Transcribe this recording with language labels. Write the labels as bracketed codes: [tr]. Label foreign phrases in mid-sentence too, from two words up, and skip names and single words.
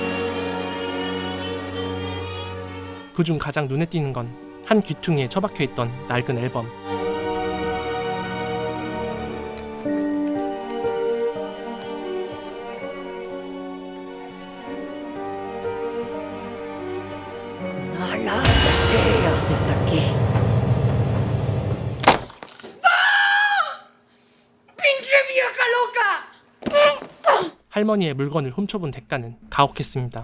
[ko] 그중 가장 눈에 띄는 건 한 귀퉁이에 처박혀 있던 낡은 앨범. [es] Nala, ¿qué haces aquí? [ko] 할머니의 물건을 훔쳐본 대가는 가혹했습니다.